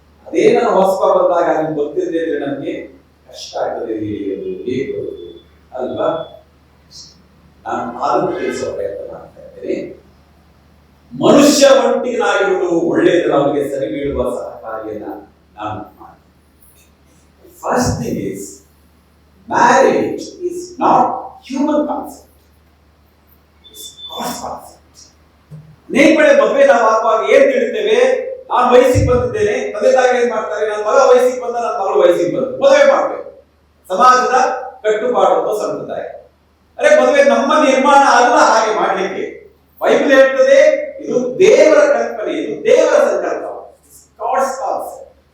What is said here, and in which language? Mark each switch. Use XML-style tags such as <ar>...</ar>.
<kn>ಅದೇ ನಾನು ಹೊಸಬ ಬಂದಾಗ ನಿಮ್ಗೆ ಗೊತ್ತಿದೆ ಅಂದ್ರೆ ನಮ್ಗೆ ಕಷ್ಟ ಆಗ್ತದೆ, ಬೇಕು ಅಲ್ವಾ? ನಾನು ಅದನ್ನು ತಿಳಿಸೋ ಪ್ರಯತ್ನ ಮಾಡ್ತಾ ಇದ್ದೇನೆ. ಮನುಷ್ಯ ಒಟ್ಟಿಗಿನಾಗಿರುವುದು ಒಳ್ಳೆಯದು, ಅವರಿಗೆ ಸರಿ ಬೀಳುವ ಸಹಕಾರಿಯನ್ನ ನಾನು ಮಾಡ್ತೇನೆ.</kn> <en>First thing is, marriage is not human concept, it's God's concept.</en> <kn>ನೇಪಳೆ ಮದುವೆ ನಾವು ಆಗುವಾಗ ಏನ್ ತಿಳಿತೇವೆ? ನಾನು ವಯಸ್ಸಿಗೆ ಬಂದಿದ್ದೇನೆ, ತಂದೆ ತಾಯಿ ಏನ್ ಮಾಡ್ತಾರೆ, ನನ್ನ ಮಗ ವಯಸ್ಸಿಗೆ ಬಂದ, ನನ್ನ ಮಗಳು ವಯಸ್ಸಿಗೆ ಬಂದ, ಮದುವೆ ಮಾಡ್ಬೇಕು. ಸಮಾಜದ ಕಟ್ಟುಪಾಡು ಸಂಪ್ರದಾಯ. ಅರೆ ಮದುವೆ ನಮ್ಮ ನಿರ್ಮಾಣ ಅಲ್ಲ ಹಾಗೆ ಮಾಡ್ಲಿಕ್ಕೆ. ಬೈಬಲ್ ಹೇಳ್ತದೆ, ಇದು ದೇವರ ಕಲ್ಪನೆ, ಇದು ದೇವರ ಸಂಕಲ್ಪ, ಗಾಡ್ಸ್ ಕಾನ್ಸೆಪ್ಟ್.</kn>